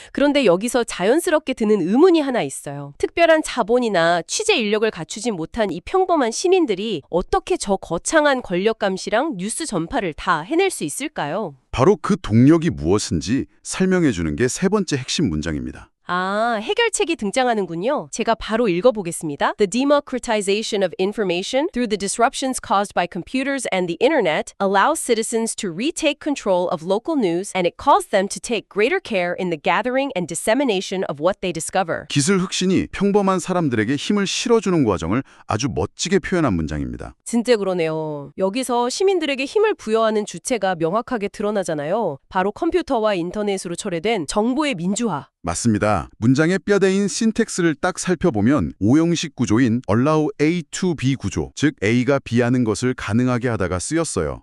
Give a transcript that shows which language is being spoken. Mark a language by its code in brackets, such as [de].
[ko] 그런데 여기서 자연스럽게 드는 의문이 하나 있어요. 특별한 자본이나 취재 인력을 갖추지 못한 이 평범한 시민들이 어떻게 저 거창한 권력 감시랑 뉴스 전파를 다 해낼 수 있을까요? 바로 그 동력이 무엇인지 설명해 주는 게 세 번째 핵심 문장입니다. 아, 해결책이 등장하는군요. 제가 바로 읽어보겠습니다. [en] The democratization of information through the disruptions caused by computers and the internet allows citizens to retake control of local news and it calls them to take greater care in the gathering and dissemination of what they discover. [ko] 기술 혁신이 평범한 사람들에게 힘을 실어주는 과정을 아주 멋지게 표현한 문장입니다. 진짜 그러네요. 여기서 시민들에게 힘을 부여하는 주체가 명확하게 드러나잖아요. 바로 컴퓨터와 인터넷으로 철회된 정보의 민주화. 맞습니다. 문장의 뼈대인 신텍스를 딱 살펴보면 오형식 구조인 allow A to B 구조, 즉 A가 B하는 것을 가능하게 하다가 쓰였어요.